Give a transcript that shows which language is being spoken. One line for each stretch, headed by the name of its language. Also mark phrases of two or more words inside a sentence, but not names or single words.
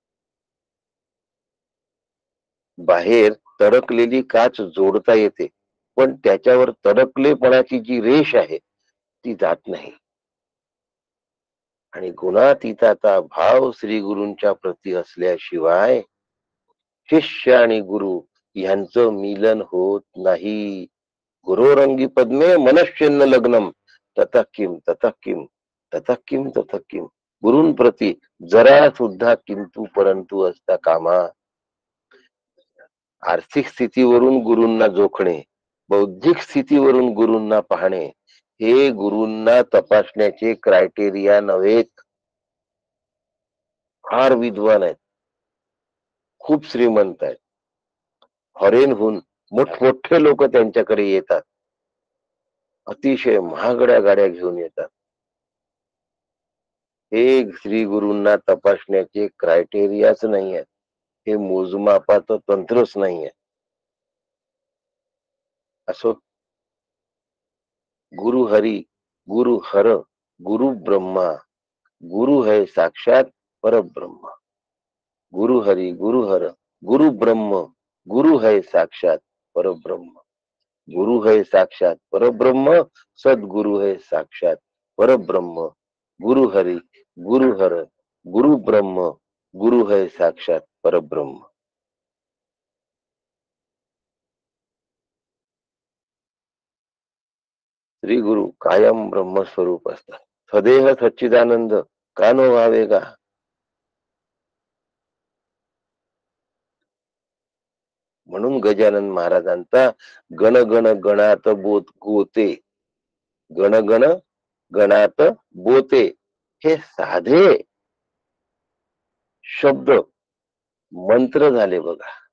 Marathi: बाहेर तडकलेली काच जोडता येते, पण त्याच्यावर तडकलेपणाची जी रेष आहे ती जात नाही. आणि गुणातीताचा भाव श्री गुरूंच्या प्रती असल्याशिवाय शिष्य आणि गुरु यांचं मिलन होत नाही.
Sanskrit: गुरोरंगी पद्मे मनश्चिन्न लग्नम ततः किम ततः किम ततः किम ततः किम.
Marathi: गुरूंप्रती जरा सुद्धा किंतु परंतु असता कामा. आर्थिक स्थितीवरून गुरूंना जोखणे, बौद्धिक स्थितीवरून गुरूंना पाहणे, हे गुरूंना तपासण्याचे क्रायटेरिया नव्हेत. फार विद्वान आहेत, खूप श्रीमंत आहेत, फॉरेनहून मोठमोठे लोक त्यांच्याकडे येतात, अतिशय महागड्या गाड्या घेऊन येतात. हे श्री गुरूंना तपासण्याचे क्रायटेरियाच नाही आहे, हे मोजमापाचं तंत्रच नाही आहे. असो,
Hindi: गुरु हरी, गुरु हर, गुरु ब्रह्मा, गुरु है साक्षात परब्रह्म. गुरु हरी, गुरु हर, गुरु ब्रह्म, गुरु है साक्षात परब्रह्म. गुरु है साक्षात परब्रह्म, सदगुरु है साक्षात परब्रह्म. गुरु हरी, गुरु हर, गुरु ब्रह्म, गुरु है साक्षात परब्रह्म.
Marathi: श्री गुरु कायम ब्रह्मस्वरूप असतात. सदेह सच्चिदानंद का नो व्हावेगा. म्हणून गजानन महाराजांचा गण गण गणात बोत गोते, गण गण गणात बोते, हे साधे शब्द मंत्र झाले बघा.